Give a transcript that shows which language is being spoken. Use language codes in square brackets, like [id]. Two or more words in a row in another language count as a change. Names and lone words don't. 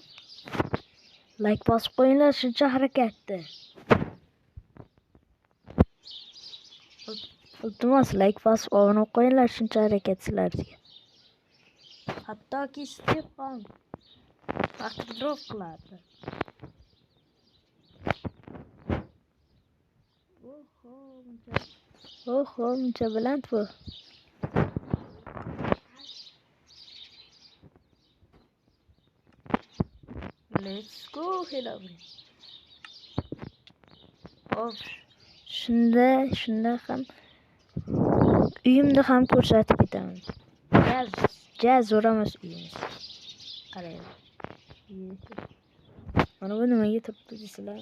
[uz] Like bosib qo'yinglar shuncha harakatda. Iltimos like bosib obuna qo'yinglar shuncha harakat sizlarga. Hattoki Stefan [en] water drop [uz] qiladi. Oho, muncha baland bu. [en] Let's go Hillary. [uz] Hop. Shunda ham uyimni ham ko'rsatib ketaman. Jaz o'ramas uyimiz. Qarang. Mana bu nimaga turibdi deysizlar?